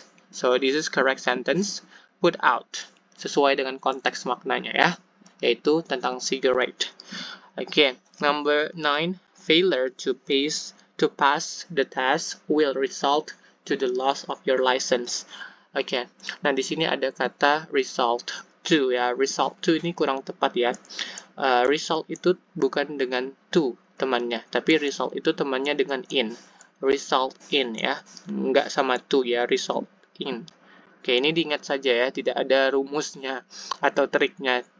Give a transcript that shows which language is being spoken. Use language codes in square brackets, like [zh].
[en] So this is correct sentence. [id] Put out sesuai dengan konteks maknanya ya, yaitu tentang cigarette. [en] Okay, number 9. Failure to pass the test will result to the loss of your license. [id] Okay, nah di sini ada kata result to ya. Result to ini kurang tepat ya. Result itu bukan dengan to temannya, tapi result itu temannya dengan in. Result in ya, nggak sama to ya, result in. Oke, ini diingat saja ya, tidak ada rumusnya atau triknya.